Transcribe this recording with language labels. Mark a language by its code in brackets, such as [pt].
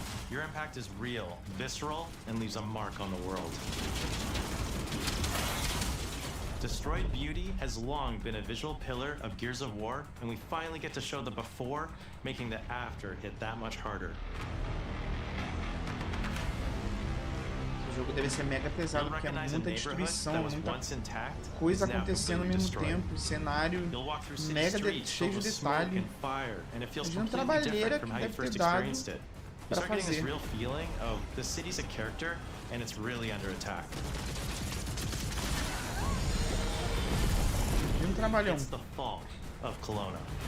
[en] Your impact is real, visceral, and leaves a mark on the world. Destroyed Beauty has long been a visual pillar of Gears of War, and we finally get to show the before, making the after hit that much harder. [pt] O jogo deve ser mega pesado porque é muita destruição, muita coisa acontecendo ao mesmo tempo, cenário mega cheio de detalhe. Imagina a trabalheira que deve ter dado para fazer. [en] Real feeling of the city's a character and it's really under attack. [pt] Trabalhão. [en] It's the fall of Kelowna.